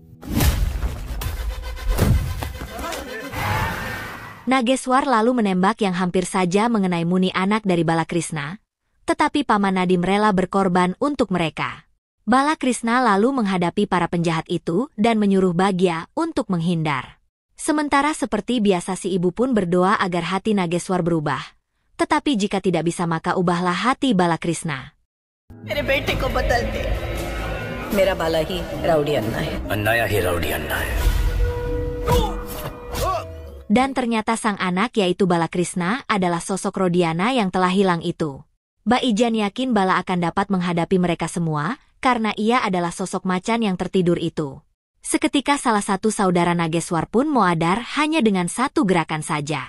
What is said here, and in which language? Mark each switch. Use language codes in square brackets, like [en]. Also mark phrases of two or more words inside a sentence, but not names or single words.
[id] Nageswar lalu menembak yang hampir saja mengenai Muni anak dari Balakrishna, tetapi Paman Nadim rela berkorban untuk mereka. Balakrishna lalu menghadapi para penjahat itu dan menyuruh Bagya untuk menghindar. Sementara seperti biasa si ibu pun berdoa agar hati Nageswar berubah. Tetapi jika tidak bisa maka ubahlah hati Balakrishna. [hi] मेरे बेटे को बदल दे। मेरा बाला ही राउडी अन्ना है। अन्नाया ही राउडी अन्ना है। [id] Dan ternyata sang anak yaitu Balakrishna adalah sosok Rodiana yang telah hilang itu. Baijan yakin Bala akan dapat menghadapi mereka semua karena ia adalah sosok macan yang tertidur itu. Seketika salah satu saudara Nageswar pun muadar hanya dengan satu gerakan saja.